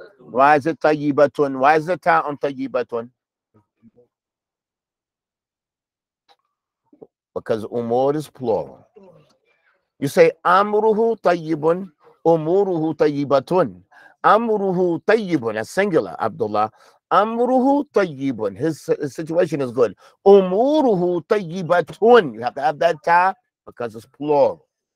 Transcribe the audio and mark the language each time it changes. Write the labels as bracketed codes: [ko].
[en] Why is it طيبة? Why is it on طيبة? Because أمور is plural. You say [ar] أمره طيب أموره طيبة. أمره طيب, [en] that's singular, Abdullah. أمره طيب, his situation is good. [ar] أموره طيبة, [en] you have to have that ta because it's plural.